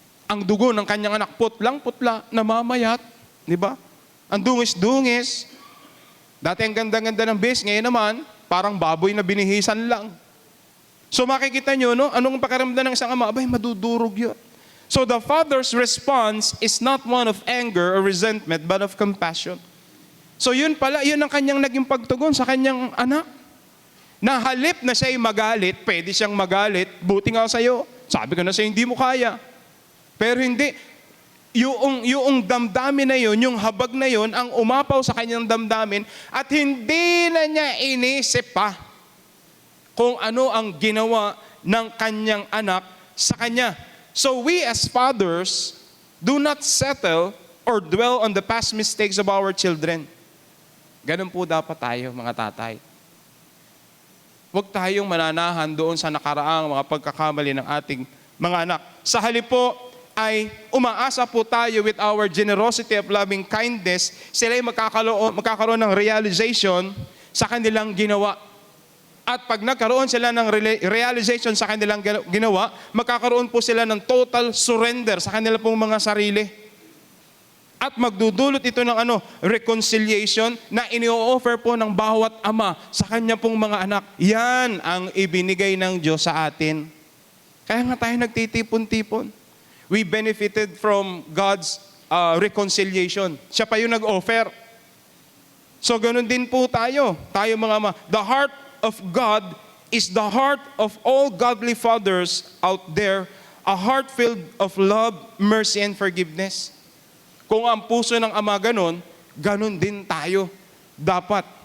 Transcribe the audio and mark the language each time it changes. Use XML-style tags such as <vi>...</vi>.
<tl>Ang dugo ng kanyang anak, putlang-putla, namamayat. Di ba? Ang dungis-dungis. Dati ang ganda-ganda ng base, ngayon naman, parang baboy na binihisan lang. So makikita nyo, no? Anong pakiramdam ng isang ama? Abay, madudurog yun.</tl> <en>So the father's response is not one of anger or resentment, but of compassion.</en> <tl>So yun pala, yun ang kanyang naging pagtugon sa kanyang anak. Na halip na siya'y magalit, pwede siyang magalit, buti nga sa'yo. Sabi ko na sa'yo, hindi mo kaya. Pero hindi. Yung damdamin na yun, yung habag na yun, ang umapaw sa kanyang damdamin at hindi na niya inisip pa kung ano ang ginawa ng kanyang anak sa kanya.</tl> <en>So we as fathers do not settle or dwell on the past mistakes of our children.</en> <tl>Ganun po dapat tayo, mga tatay. Huwag tayong mananahan doon sa nakaraang mga pagkakamali ng ating mga anak. Sa halip po, ay umaasa po tayo</tl> <en>with our generosity of loving kindness,</en> <tl>sila ay magkakaroon ng realization sa kanilang ginawa. At pag nagkaroon sila ng realization sa kanilang ginawa, magkakaroon po sila ng total surrender sa kanilang pong mga sarili. At magdudulot ito ng reconciliation na ini-offer po ng bawat ama sa kanya pong mga anak. Yan ang ibinigay ng Diyos sa atin. Kaya nga tayo nagtitipon-tipon.</tl> <en>We benefited from God's reconciliation.</en> <tl>Siya pa yung nag-offer. So ganun din po tayo mga ama.</tl> <en>The heart of God is the heart of all godly fathers out there, a heart filled of love, mercy, and forgiveness.</en> <tl>Kung ang puso ng ama ganun din tayo dapat.</tl>